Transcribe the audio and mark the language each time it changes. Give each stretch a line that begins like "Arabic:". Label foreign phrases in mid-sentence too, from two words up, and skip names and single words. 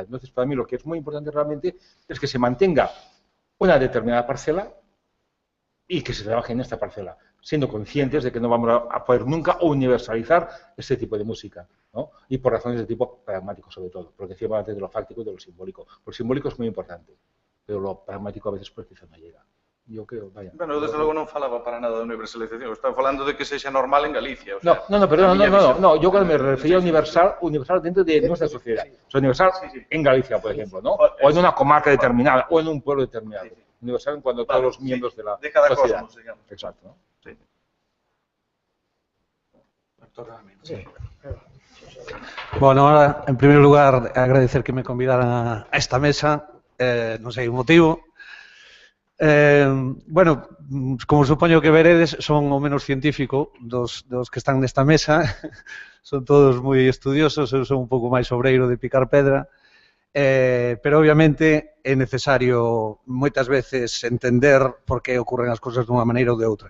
Spanish: Entonces, para mí lo que es muy importante realmente es que se mantenga una determinada parcela y que se trabaje en esta parcela, siendo conscientes de que no vamos a poder nunca universalizar este tipo de música, ¿no? Y por razones de tipo pragmático, sobre todo, porque decíamos antes de lo fáctico y de lo simbólico. Lo simbólico es muy importante, pero lo pragmático a veces pues quizá no llega. Yo creo, vaya.
Galician: Bueno, eu desde logo non falaba para nada de universalización, estaba falando de que sexa normal en Galicia.
Spanish: O sea, no, yo cuando me refería a universal dentro de nuestra sociedad. O sea, universal en Galicia, por ejemplo, ¿no? O en una comarca determinada, o en un pueblo determinado. Universal en cuanto a todos los miembros de la cada sociedad. Cosmos, digamos. Exacto, ¿no? Sí. Sí. Bueno, ahora, en primer lugar, agradecer que me convidaran a esta mesa,
Galician: non sei o motivo. Bueno, como supoño que veredes, son o menos científico dos que están nesta mesa. Son todos moi estudiosos, eu son un pouco máis obreiro de picar pedra, pero obviamente é necesario moitas veces entender por que ocorren as cousas dunha maneira ou de outra.